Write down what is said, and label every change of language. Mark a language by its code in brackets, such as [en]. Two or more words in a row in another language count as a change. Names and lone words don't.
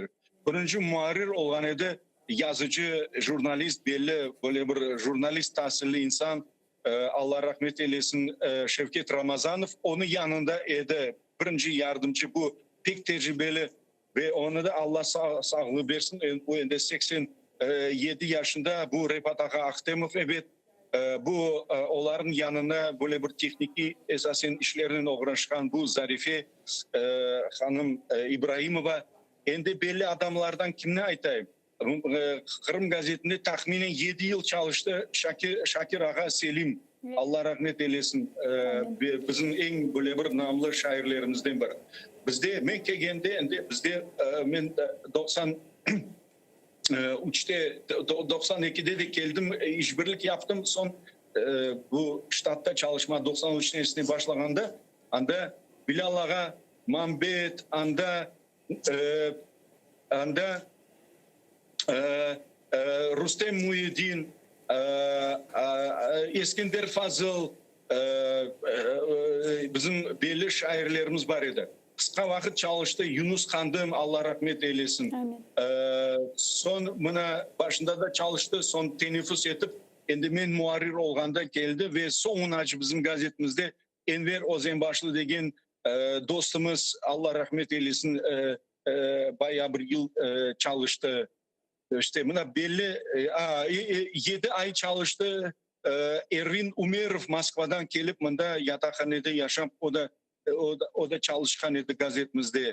[crh] Birinci muharir olan edi yazıcı, jurnalist belli böyle bir jurnalist tahsilli insan Allah rahmet eylesin Şevket Ramazanov onun yanında edi birinci yardımcı bu pek tecrübeli ve onu da Allah sağlığı versin. Bu ende 87 yaşında bu Repat Ağa Aktemov evet bu onların yanına böyle bir tekniki esasen işlerinin uğraşkan bu Zarife hanım İbrahimova ende belli adamlardan kimine aytayım? Kırım gazetinde tahminen 7 yıl çalıştı Şakir Ağa Selim. Allah rahmet eylesin. Bizim en böyle bir namlı şairlerimizden biri. Bizde men kelgende bizde men 93'te 92'de de geldim işbirlik yaptım son bu ştatta çalışma 93 senesinde başlaganda anda Bilal Ağa Mambet anda Rustem Muhyiddin Eskender Fazıl bizim belli şairlerimiz var idi. Kısa vakit çalıştı Yunus Kandım Allah rahmet eylesin. Son buna başında da çalıştı son teneffüs etip endi men muharrir olganda geldi ve sonunacı bizim gazetimizde Enver Ozenbaşlı degen dostumuz Allah rahmet eylesin bayağı bir yıl çalıştı. İşte buna belli 7 ay çalıştı. Ervin Umerov Moskvadan gelip bunda yatakhanede yaşam o da çalışkan idi gazetimizde.